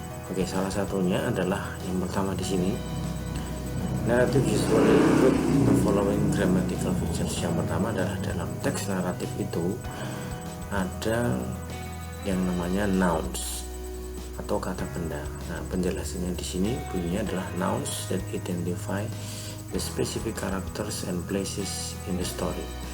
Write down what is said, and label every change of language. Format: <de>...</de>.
<id>Oke, salah satunya adalah yang pertama di sini.</id> <en>Narrative usually include the following grammatical features.</en> <id>Yang pertama adalah dalam teks naratif itu ada yang namanya nouns atau kata benda.</id> <en>Nah, penjelasannya di sini bunyinya adalah nouns that identify the specific characters and places in the story.</en>